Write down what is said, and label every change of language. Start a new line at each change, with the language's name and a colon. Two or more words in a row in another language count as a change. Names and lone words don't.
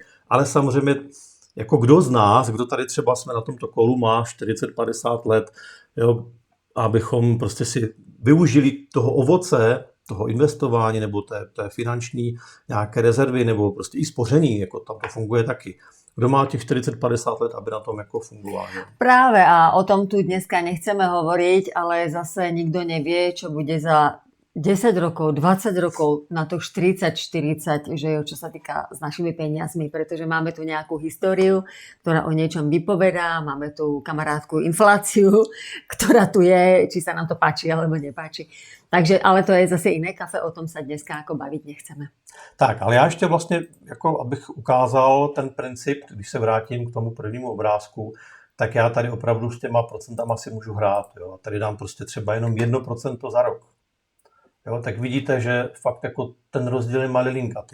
Czech: Ale samozřejmě, jako kdo z nás, kdo tady třeba jsme na tomto kolu, má 40-50 let, jo, abychom prostě si využili toho ovoce, toho investování nebo té finanční nějaké rezervy nebo prostě i spoření, jako tam to funguje taky. Kdo má těch 40-50 let, aby na tom jako fungoval. Ne?
Slovak: Práve a o tom tu dneska nechceme hovoriť, ale zase nikto nevie, čo bude za 10 rokov, 20 rokov, na to 40, že jo, čo sa týka s našimi peniazmi, pretože máme tu nejakú históriu, ktorá o niečom vypovedá, máme tu kamarátku infláciu, ktorá tu je, či sa nám to páči alebo nepáči. Takže, ale to je zase iné kafe, o tom sa dneska ako baviť nechceme.
Czech: Tak, ale já ještě vlastně, jako abych ukázal ten princip, když se vrátím k tomu prvnímu obrázku, tak já tady opravdu s těma procentama si můžu hrát. Jo? A tady dám prostě třeba jenom 1% za rok. Jo? Tak vidíte, že fakt jako ten rozdíl je malinkatý.